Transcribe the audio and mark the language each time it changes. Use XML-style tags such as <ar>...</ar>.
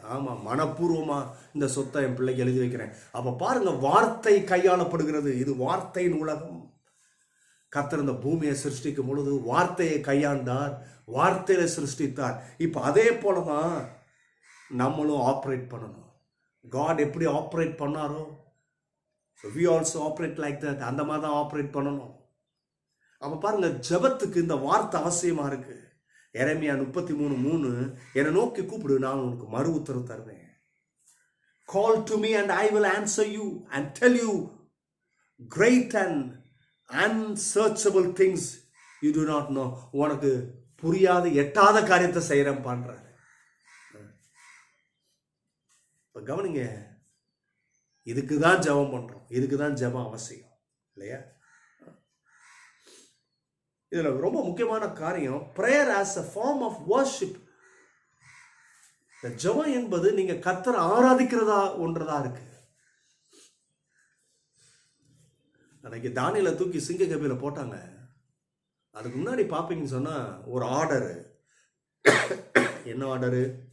<ta>ஆமாம், மனப்பூர்வமாக இந்த சொத்தை என் பிள்ளைக்கு எழுதி வைக்கிறேன். அப்போ பாருங்கள், வார்த்தை கையாளப்படுகிறது. இது வார்த்தையின் உலகம். கர்த்தர் இந்த பூமியை சிருஷ்டிக்கும் பொழுது வார்த்தையை கையாண்டார், வார்த்தையில சிருஷ்டித்தார். இப்போ அதே போல தான் நம்மளும் ஆப்ரேட் பண்ணணும்.</ta> <en>God</en> <ta>எப்படி ஆப்ரேட் பண்ணாரோ,</ta> <en>we also operate like that.</en> <ta>அந்த மாதிரி தான் ஆப்ரேட் பண்ணணும். அப்போ பாருங்க, ஜெபத்துக்கு இந்த வார்த்தை அவசியமா இருக்கு. எரேமியா 33:3, என்னை நோக்கி கூப்பிடு, நான் உனக்கு மறு உத்தரவு தருவேன்.</ta> <en>Call to me and I will answer you and tell you great and unsearchable things you do not know.</en> <ta>உனக்கு புரியாத எட்டாத காரியத்தை செய்யறேன் பண்றாரு. இப்போ கவனிங்க, இதுக்கு தான் ஜெபம் பண்றோம், இதுக்கு தான் ஜெபம் அவசியம் இல்லையா? இதுல ரொம்ப முக்கியமான காரியம்,</ta> <en>prayer as a form of worship.</en> <ta>ஜெபம் என்பது நீங்க கர்த்தரை ஆராதிக்கிறதா ஒன்றதா இருக்கு. அன்னைக்கு தானியேலை தூக்கி சிங்க கபில போட்டாங்க. அதுக்கு முன்னாடி பார்ப்பீங்கன்னு சொன்னா ஒரு ஆர்டரு. என்ன ஆர்டரு?</ta>